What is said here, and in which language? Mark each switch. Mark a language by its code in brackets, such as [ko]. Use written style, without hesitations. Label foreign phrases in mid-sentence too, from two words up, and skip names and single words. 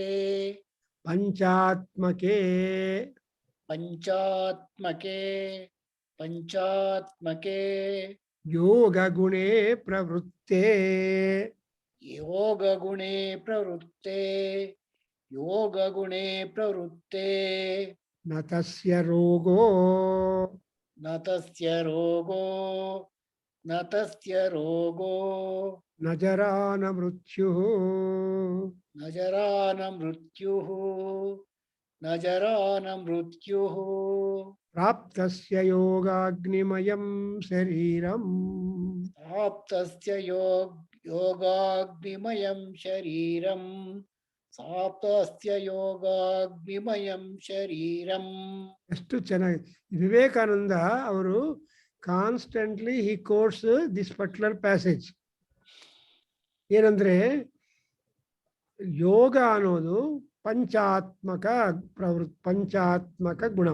[sa] ಪಂಚಾತ್ಮಕೆ ಪಂಚಾತ್ಮಕೆ ಪಂಚಾತ್ಮಕೆ ಯೋಗ ಗುಣೇ ಪ್ರವೃತ್ತೇ ಯೋಗ ಗುಣೇ ಪ್ರವೃತ್ತೆ ಯೋಗ ಗುಣೇ ಪ್ರವೃತ್ತೆ ನ ತಸ್ಯ ರೋಗೋ ನ ತಸ್ಯ ರೋಗೋ ನ ತಸ್ಯ ರೋಗೋ ನ ಜರಾ ನ ಮೃತ್ಯುಃ ನ ಜರಾ ನ ಮೃತ್ಯುಃ ನ ಜರಾ ನ ಮೃತ್ಯುಃ ಪ್ರಾಪ್ತಸ್ಯ ಯೋಗಾಗ್ನಿಮಯಂ ಶರೀರಂ ಪ್ರಾಪ್ತಸ್ಯ ಯೋಗಾಗ್ನಿಮಯಂ ಶರೀರಂ ಪ್ರಾಪ್ತಸ್ಯ ಯೋಗಾಗ್ನಿಮಯಂ ಶರೀರಂ. [kn] ಎಷ್ಟು ಚೆನ್ನಾಗಿ ವಿವೇಕಾನಂದ ಅವರು [en] constantly he quotes this particular passage. [kn] ಏನಂದ್ರೆ ಯೋಗ ಅನ್ನೋದು ಪಂಚಾತ್ಮಕ ಪಂಚಾತ್ಮಕ ಗುಣ.